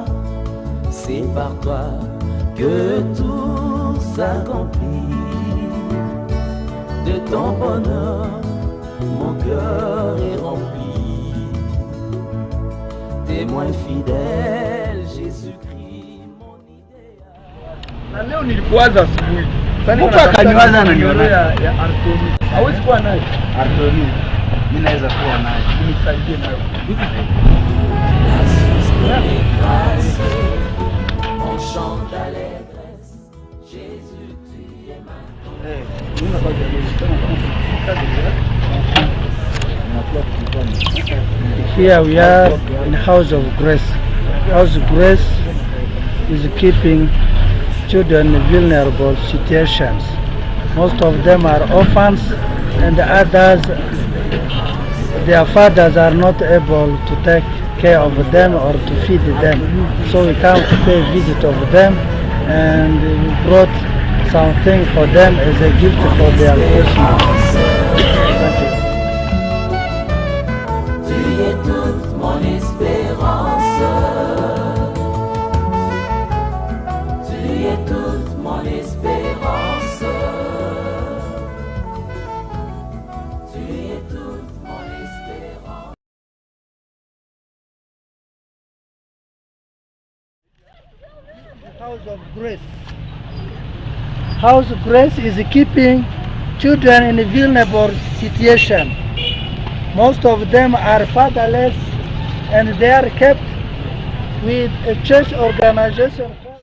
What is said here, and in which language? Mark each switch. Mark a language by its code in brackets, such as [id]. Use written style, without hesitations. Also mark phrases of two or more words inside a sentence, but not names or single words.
[fr] C'est par toi que tout s'accomplit. De ton bonheur, mon cœur est rempli. Témoin fidèle, Jésus-Christ, mon idéal. [sw] Na leo nilikuwaza asubuhi. Mtu akaniwaza ananiona. Ya Artoni. Hawezi kuwa naye. Artoni. Mimi naweza kuwa naye. Nisaidie nayo. [fr] La source de mes grâces, mon chant d'allégresse. Jésus, tu es ma [en] Here we are in House of Grace. House of Grace is keeping children in vulnerable situations. Most of them are orphans, and the others, their fathers are not able to take care of them or to feed them. So we come to pay a visit of them, and we brought something for them as a gift for their Christmas. [fr] Tu es toute mon espérance. Tu es toute mon espérance. Tu es toute mon espérance. [en] House of Grace. House of Grace is keeping children in a vulnerable situation. Most of them are fatherless, and they are kept with a church organization.